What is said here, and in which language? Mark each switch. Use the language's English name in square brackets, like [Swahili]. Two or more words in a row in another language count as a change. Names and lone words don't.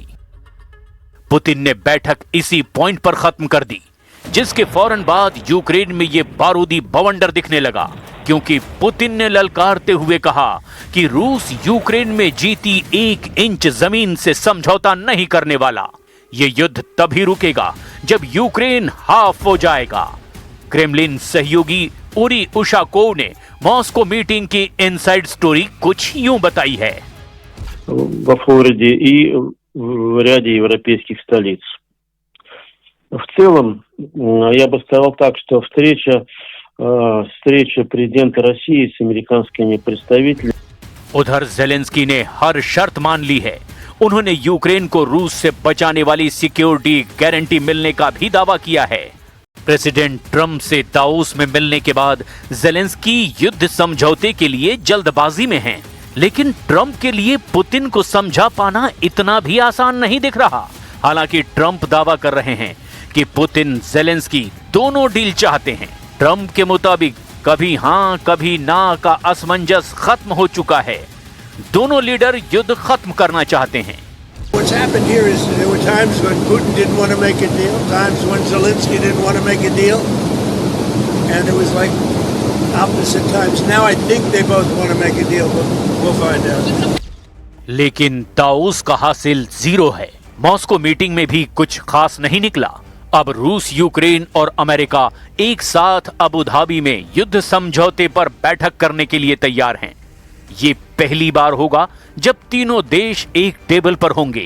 [Hindi] पुतिन ने बैठक इसी पॉइंट पर खत्म कर दी, जिसके फौरन बाद यूक्रेन में यह बारूदी बवंडर दिखने लगा, क्योंकि पुतिन ने ललकारते हुए कहा कि रूस यूक्रेन में जीती 1 इंच जमीन से समझौता नहीं करने वाला। यह युद्ध तभी रुकेगा जब यूक्रेन हाफ हो जाएगा। क्रेमलिन सहयोगी उरी उशाकोव ने मॉस्को मीटिंग की [English] inside story [Hindi] कुछ यूं बताई है। [Russian] Во Флориде и в ряде европейских столиц. В целом, я бы сказал так, что встреча президента России с американскими представителями. [Hindi] उधर जेलेंस्की ने हर शर्त मान ली है। उन्होंने यूक्रेन को रूस से बचाने वाली [English] security guarantee [Hindi] मिलने का भी दावा किया है। प्रेसिडेंट ट्रंप से दावोस में मिलने के बाद जेलेंस्की युद्ध समझौते के लिए जल्दबाजी में हैं, लेकिन ट्रंप के लिए पुतिन को समझा पाना इतना भी आसान नहीं दिख रहा। हालांकि ट्रंप दावा कर रहे हैं कि पुतिन जेलेंस्की दोनों डील चाहते हैं। ट्रंप के मुताबिक कभी हां कभी ना का असमंजस खत्म हो चुका है। दोनों लीडर युद्ध खत्म करना चाहते हैं। [English] What's happened here is there were times when Putin didn't want to make a deal, times when Zelensky didn't want to make a deal, and it was like opposite times. Now I think they both want to make a deal, but we'll find out. [Hindi] लेकिन दावोस का हासिल 0 है। मॉस्को मीटिंग में भी कुछ खास नहीं निकला। अब रूस, यूक्रेन और अमेरिका एक साथ अबू धाबी में युद्ध समझौते पर बैठक करने के लिए तैयार हैं। ये पहली बार होगा जब तीनों देश एक टेबल पर होंगे।